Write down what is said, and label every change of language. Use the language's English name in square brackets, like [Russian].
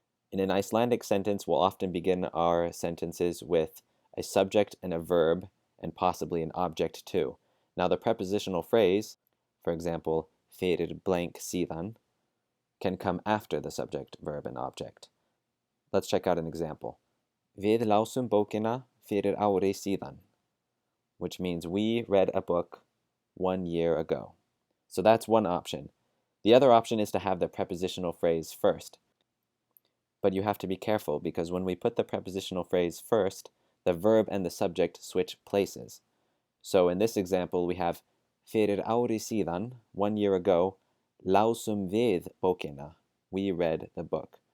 [English] In an Icelandic sentence, we'll often begin our sentences with a subject and a verb, and possibly an object too. Now, the prepositional phrase, for example, [Icelandic] fyrir blank síðan, [English] can come after the subject, verb, and object. Let's check out an example. [Icelandic] Við lásum bókina fyrir ári síðan, [English] which means we read a book 1 year ago. So that's one option. The other option is to have the prepositional phrase first. But you have to be careful because when we put the prepositional phrase first, the verb and the subject switch places. So in this example, we have [Icelandic] fyrir ári síðan, [English] 1 year ago, [Icelandic] lásum við bókina, [English] we read the book.